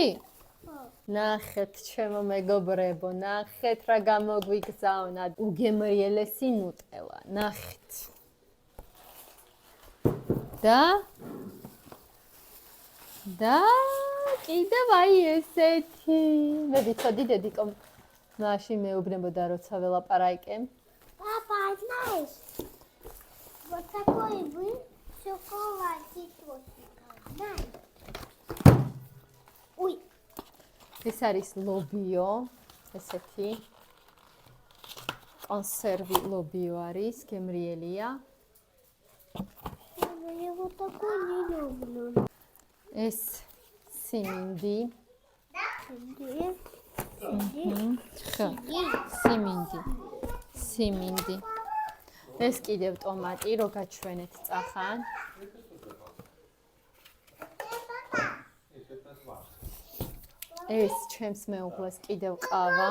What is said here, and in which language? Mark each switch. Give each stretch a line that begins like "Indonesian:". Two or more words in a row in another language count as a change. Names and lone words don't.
Georgian: ნახეთ ჩემო მეგობრებო, ნახეთ რა გამოგვიგზავნა უგემრიელესი ნუტელა. ნახეთ. და კიდევ აი ესეთი. მე ვიცოდი დედიკომ მაშინ მეუბნებოდა როცა ველაპარაკე.
English: Papa, nice.
Russian: Вот такой был шоколадик.
English: Nice. Ой.
Georgian: ეს არის ლობიო, ესეთი კონსერვი ლობიო არის, გემრიელია.
Russian: Я вот такой не люблю.
Georgian: ეს სიმინდი. სიმინდი. ეს კიდევ ტომატი, რო გაჩვენეთ წახან. ეს ჩემს მეუღლეს კიდევ ყავა.